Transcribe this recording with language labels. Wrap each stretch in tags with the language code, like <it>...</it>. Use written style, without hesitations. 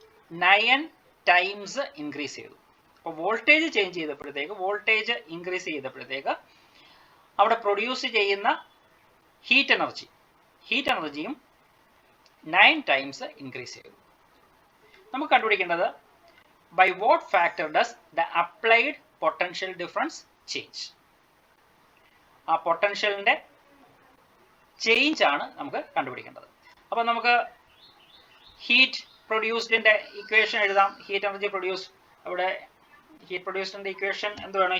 <ml>9 times increase ചെയ്തു. അപ്പോൾ voltage change ചെയ്തപ്പോഴത്തേക്ക്, voltage increase ചെയ്തപ്പോഴത്തേക്ക് അവിടെ പ്രൊഡ്യൂസ് ചെയ്യുന്ന ഹീറ്റ് എനർജിയും 9 ടൈംസ് ഇൻക്രീസ് ചെയ്തു. നമുക്ക് കണ്ടുപിടിക്കേണ്ടത്</ml> <en>by what factor does the applied potential difference change?</en> <ml>ആ പൊട്ടൻഷ്യലിന്റെ ചേഞ്ച് ആണ് നമുക്ക് കണ്ടുപിടിക്കേണ്ടത്. അപ്പോൾ നമുക്ക് ഹീറ്റ് പ്രൊഡ്യൂസ്ഡിന്റെ ഇക്വേഷൻ എഴുതാം. ഹീറ്റ് എനർജി പ്രൊഡ്യൂസ്ഡ്, അവിടെ ഹീറ്റ് പ്രൊഡ്യൂസ്ഡിന്റെ ഇക്വേഷൻ എന്തുവാണ്?</ml>